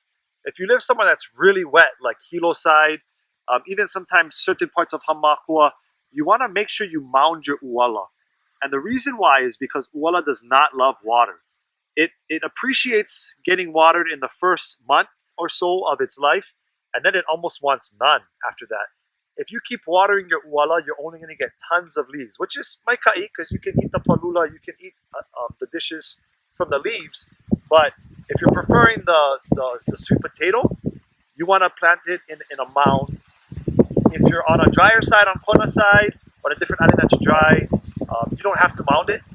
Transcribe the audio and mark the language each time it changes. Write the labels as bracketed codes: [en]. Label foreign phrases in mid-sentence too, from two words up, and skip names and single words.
[en] If you live somewhere that's really wet, like Hilo side, even sometimes certain parts of Hamakua, you want to make sure you mound your ʻUala. And the reason why is because ʻUala does not love water. It appreciates getting watered in the first month or so of its life, and then it almost wants none after that. If you keep watering your ʻUala, you're only going to get tons of leaves, which is [haw] Mahi ʻai, [en] because you can eat the palula, you can eat the dishes from the leaves. But if you're preferring the sweet potato, you want to plant it in a mound. If you're on a drier side, on Kona side, on a different island that's dry, you don't have to mound it.